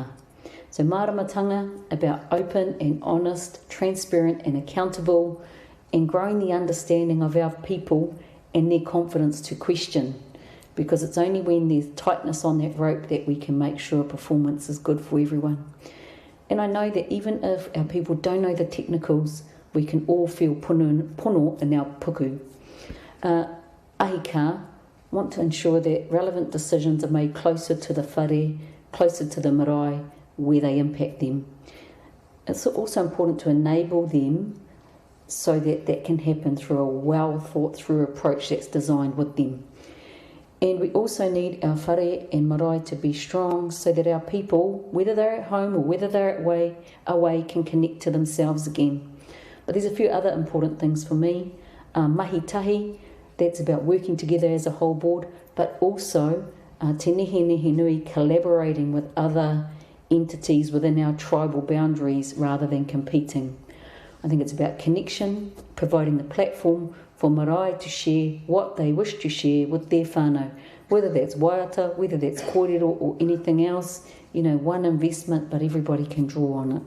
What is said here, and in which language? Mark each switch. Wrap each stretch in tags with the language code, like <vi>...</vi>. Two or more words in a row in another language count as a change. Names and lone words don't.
<en>So māramatanga, about open and honest, transparent and accountable, and growing the understanding of our people and their confidence to question, because it's only when there's tightness on that rope that we can make sure performance is good for everyone. And I know that even if our people don't know the technicals, we can all feel pono in our puku. Ahika want to ensure that relevant decisions are made closer to the whare, closer to the marae, where they impact them. It's also important to enable them so that that can happen through a well thought through approach that's designed with them. And we also need our whare and marae to be strong so that our people, whether they're at home or whether they're away, can connect to themselves again. But there's a few other important things for me.</en> <mi>Mahi tahi,</mi> <en>that's about working together as a whole board, but also te nehenehenui, collaborating with other entities within our tribal boundaries rather than competing. I think it's about connection, providing the platform for marae to share what they wish to share with their whānau, whether that's waiata, whether that's kōrero or anything else, you know, one investment, but everybody can draw on it.</en>